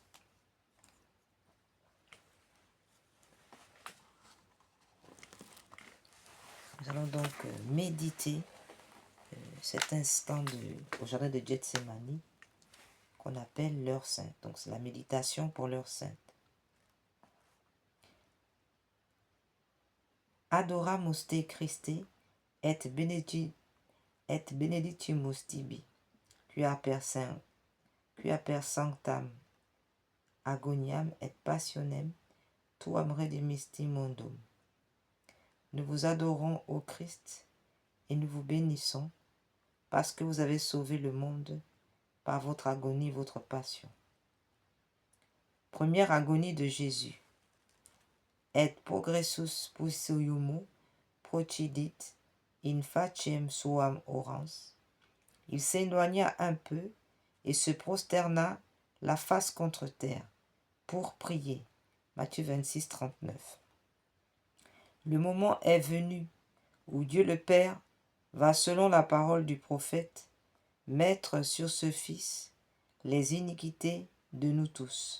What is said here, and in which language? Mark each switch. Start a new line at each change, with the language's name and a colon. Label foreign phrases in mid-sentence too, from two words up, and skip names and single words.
French: Nous allons donc méditer cet instant au jardin de Gethsémani qu'on appelle l'heure sainte. Donc c'est la méditation pour l'heure sainte.
Latin: Adoramus te Christe et benedictimus tibi, quia per sanctam agoniam et passionem tuam redemisti mondum.
French: Nous vous adorons, ô Christ, et nous vous bénissons, parce que vous avez sauvé le monde par votre agonie, votre passion. Première agonie de Jésus.
Latin: Et progressus puisiumu procidit in faciem suam orans.
French: Il s'éloigna un peu et se prosterna la face contre terre pour prier. Matthieu 26, 39. Le moment est venu où Dieu le Père va, selon la parole du prophète, mettre sur ce Fils les iniquités de nous tous.